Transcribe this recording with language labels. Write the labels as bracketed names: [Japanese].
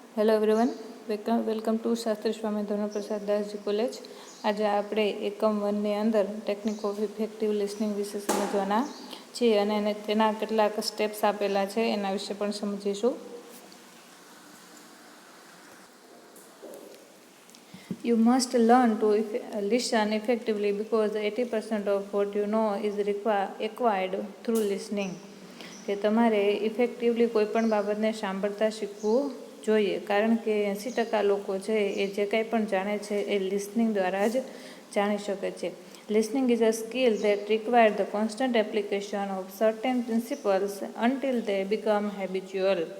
[English] Hello everyone, welcome to Shastri Swami Dharmaprasad Dasji college. [Gujarati] આજે આપણે એકમ 1ની અંદર ટેકનિક ઓફ ઇફેક્ટિવ લિસનિંગ વિશે સમજવાના છીએ અને તેના કેટલાક સ્ટેપ્સ આપેલા છે એના વિશે પણ સમજીશું. [English] You must learn to listen effectively because 80% of what you know is acquired through listening. [Gujarati] કે તમારે ઇફેક્ટિવલી કોઈ પણ બાબતને સાંભળતા શીખવું જોઈએ, કારણ કે 80% લોકો છે એ જે કંઈ પણ જાણે છે એ લિસનિંગ દ્વારા જ જાણી શકે છે. [English] Listening is a skill that requires the constant application of certain principles until they become habitual.